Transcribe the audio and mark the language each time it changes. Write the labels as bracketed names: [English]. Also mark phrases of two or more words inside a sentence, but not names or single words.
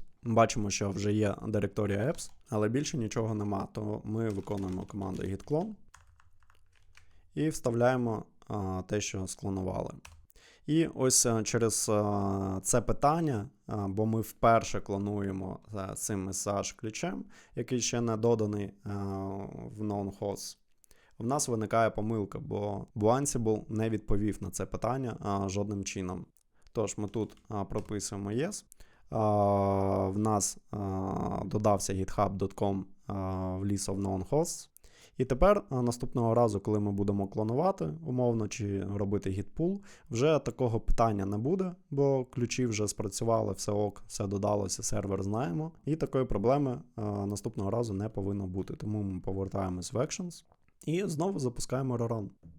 [Ukrainian] Бачимо, що вже є директорія apps, але більше нічого нема, то ми виконуємо команду [English] git clone [Ukrainian] і вставляємо те, що склонували. І ось через це питання, бо ми вперше клонуємо цим SSH-ключем, який ще не доданий в [English] known hosts, [Ukrainian] в нас виникає помилка, бо Ansible не відповів на це питання жодним чином. Тож ми тут прописуємо yes, в нас додався github.com в [English] list of known hosts. [Ukrainian] І тепер наступного разу, коли ми будемо клонувати, умовно, чи робити [English] git pull, [Ukrainian] вже такого питання не буде, бо ключі вже спрацювали, все ок, все додалося, сервер знаємо. І такої проблеми наступного разу не повинно бути. Тому ми повертаємось в Actions і знову запускаємо rerun.